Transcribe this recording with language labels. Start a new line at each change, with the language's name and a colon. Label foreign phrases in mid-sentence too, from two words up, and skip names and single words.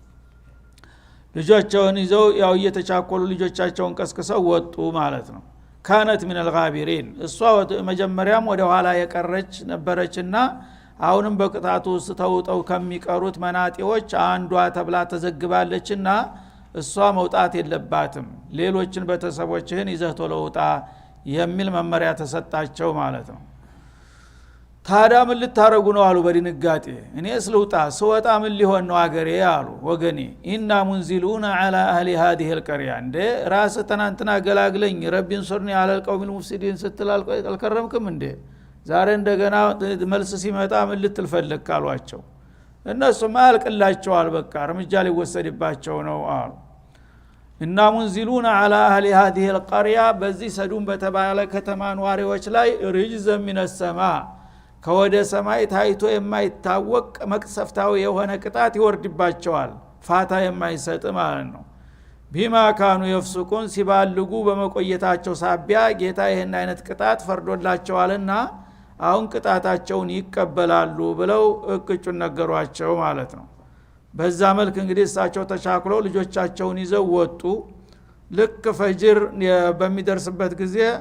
Amharic: ልጆቻቸውን ይዘው ያው እየተቻኮሉ ልጆቻቸውን ቀስቅሰው ወጡ ማለት ነው።
Arabic: كانت من الغابرين
Amharic: እሷ መጀመሪያም ወደ ኋላ የቀረች ነበረችና አሁንም በቅጣቱ ውስጥ ተውጠው ከሚቀሩት መናጢዎች አንዷ ተብላ ተዘግባለችና እሷ መውጣት የለባትም፣ ሌሎችን ቤተሰቦችህን ይዘህ ቶሎ ውጣ የሚል መመሪያ ተሰጣቸው ማለት ነው። ታዲያ ምን ልታረጉ ነው አሉ በድንጋጤ። እኔ ስልውጣ ስወጣ ምን ሊሆን ነው አገሬ አሉ ወገኔ።
Arabic: إنا منزلون على أهل هذه القريه
Amharic: እንደ ራስ ተናንተና ገላግለኝ ረቢን ሱርኒ አለ
Arabic: القوم المفسدين
Amharic: ስትል አልከረምክም እንደ ዛሬ እንደገና መልስ ሲመጣ ምን ልትልፈልክ አሏቸው። እነሱም አልቅላቸዋል፣ በቃ እርምጃ ሊወሰድባቸው ነው አሉ። እና
Arabic: منزلون على أهل هذه القريه
Amharic: በዚህ ሰዱም በተባለ ከተማ ነዋሪዎች ላይ ርጅዘ
Arabic: من السماء
Amharic: ከወደ ሰማይ ታይቶ የማይታወቅ መቅሰፍታዊ የሆነ ቅጣት ይወርድባቸዋል ፋታ የማይሰጥ ማለት ነው
Arabic: بما كانوا يفسقون
Amharic: ሲባልጉ በመቆየታቸው ሳቢያ ጌታ ይሄን አይነት ቅጣት ፈርዶላቸዋልና አሁን ቅጣታቸውን ይቀበላሉ ብለው እቅጩን ነገሯቸው ማለት ነው በዛ መልክ እንግዲህ እሳቸው ተቻክለው ልጆቻቸውን ይዘው ወጡ ልክ ፈጅር በሚደርስበት ጊዜ